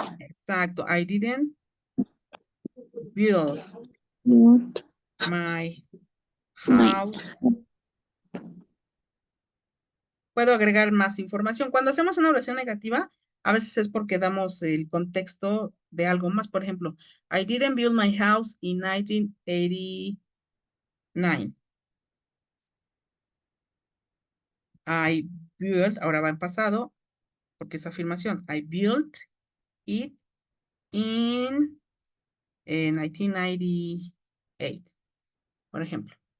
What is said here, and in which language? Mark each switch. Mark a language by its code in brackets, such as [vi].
[es] Exacto. [en] I didn't build Build my my house. [es] Puedo agregar más información. Cuando hacemos una oración negativa, a veces es porque damos el contexto de algo más. Por ejemplo, [en] I didn't build my house in 1989. I built, [es] ahora va en pasado, porque es afirmación. [en] I built it in 1998, [es] por ejemplo.